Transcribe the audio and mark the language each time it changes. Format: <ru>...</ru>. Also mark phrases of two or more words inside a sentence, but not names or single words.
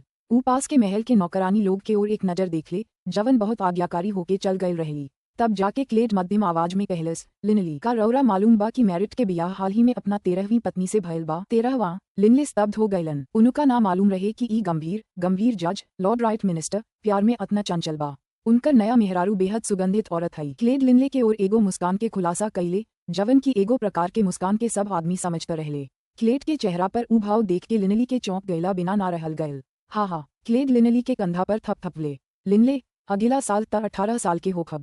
<bho>ऊ पास के महल के नौकरानी लोग के ओर एक नजर देख ले, जवन बहुत आज्ञाकारी होके चल गई रहली। तब जाके क्लेड मध्यम आवाज में कहलस, लिनली का रौरा मालूम बा कि मैरिट के बियाह हाल ही में अपना 13वीं पत्नी से भयल बा। 13वां। लिनले स्तब्ध हो गईलन। उनका ना मालूम रहे कि ई गंभीर जज लॉर्ड राइट मिनिस्टर प्यार में अतना चंचल बा। उनकर नया मेहरारू बेहद सुगंधित औरत हई। क्लेड लिनले के ओर एगो मुस्कान के खुलासा कईले, जवन की एगो प्रकार के मुस्कान के सब आदमी समझते रहले। क्लेड के चेहरा पर ऊ भाव देख के लिनली के चौंक गईला बिना ना रहल गयल। हा। क्लेड लिनली के कंधा पर थपथपले। लिनले अगला साल त 18 साल के होखब।</bho>